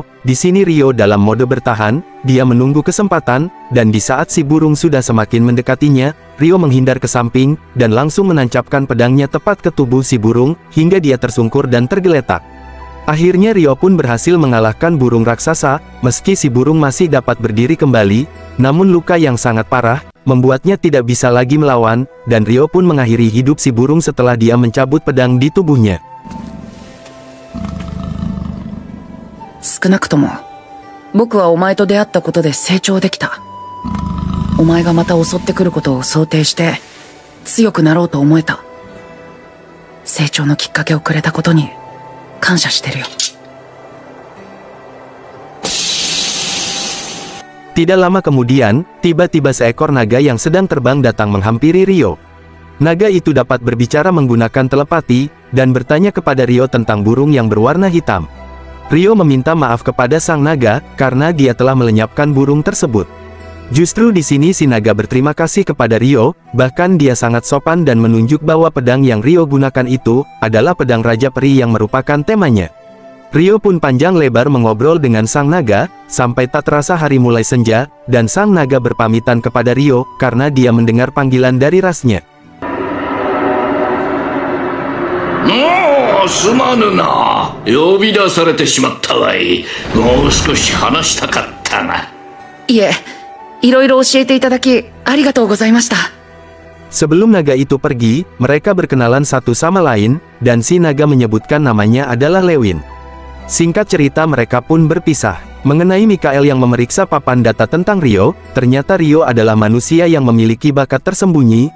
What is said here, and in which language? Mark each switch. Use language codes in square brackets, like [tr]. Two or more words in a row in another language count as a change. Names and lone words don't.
[id] Di sini Ryo dalam mode bertahan, dia menunggu kesempatan, dan di saat si burung sudah semakin mendekatinya, Ryo menghindar ke samping, dan langsung menancapkan pedangnya tepat ke tubuh si burung, hingga dia tersungkur dan tergeletak. Akhirnya Ryo pun berhasil mengalahkan burung raksasa. Meski si burung masih dapat berdiri kembali, namun luka yang sangat parah, membuatnya tidak bisa lagi melawan, dan Ryo pun mengakhiri hidup si burung setelah dia mencabut pedang di tubuhnya. [ja] 少なくとも僕はお前と出会ったことで成長できた。お前がまた襲ってくることを想定して強くなろうと思えた。成長のきっかけをくれたことに感謝してるよ。 [id] Tidak lama kemudian, tiba-tiba seekor naga yang sedang terbang datang menghampiri Ryo. Naga itu dapat berbicara menggunakan telepati, dan bertanya kepada Ryo tentang burung yang berwarna hitam. Ryo meminta maaf kepada sang naga, karena dia telah melenyapkan burung tersebut. Justru di sini si naga berterima kasih kepada Ryo, bahkan dia sangat sopan dan menunjuk bahwa pedang yang Ryo gunakan itu, adalah pedang Raja Peri yang merupakan temanya. Ryo pun panjang lebar mengobrol dengan sang naga, sampai tak terasa hari mulai senja, dan sang naga berpamitan kepada Ryo, karena dia mendengar panggilan dari rasnya. [ja] Oh, すまぬな。呼び出されてしまったわい。もう少し話したかったが。いえ、いろいろ教えていただき、ありがとうございました。 [id] Sebelum naga itu pergi, mereka berkenalan satu sama lain, dan si naga menyebutkan namanya adalah Lewin. Singkat cerita mereka pun berpisah. Mengenai Mikael yang memeriksa papan data tentang Ryo, ternyata Ryo adalah manusia yang memiliki bakat tersembunyi.